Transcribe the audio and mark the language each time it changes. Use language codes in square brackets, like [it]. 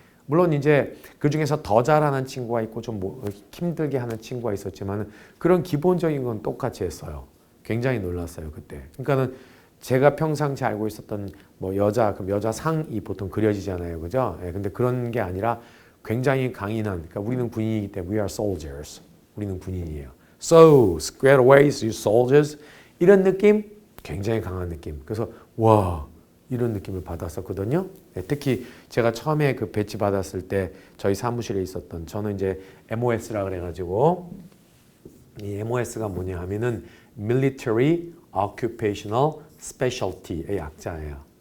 [ko] 물론 이제 그 중에서 더 잘하는 친구가 있고 좀 뭐 힘들게 하는 친구가 있었지만 그런 기본적인 건 똑같이 했어요. 굉장히 놀랐어요 그때. 그러니까는 제가 평상시 알고 있었던 뭐 여자 그럼 여자 상이 보통 그려지잖아요, 그죠? 예, 근데 그런 게 아니라 굉장히 강인한. 그러니까 우리는 군인이기 때문에 [en] we are soldiers. [ko] 우리는 군인이에요. [en] So square away, you soldiers. [ko] 이런 느낌, 굉장히 강한 느낌. 그래서 와. 이런 느낌을 받았었거든요. 네, 특히 제가 처음에 그 배치 받았을 때 저희 사무실에 있었던 저는 이제 MOS라 그래가지고 이 MOS가 뭐냐 하면은 Military Occupational Specialty의 약자예요.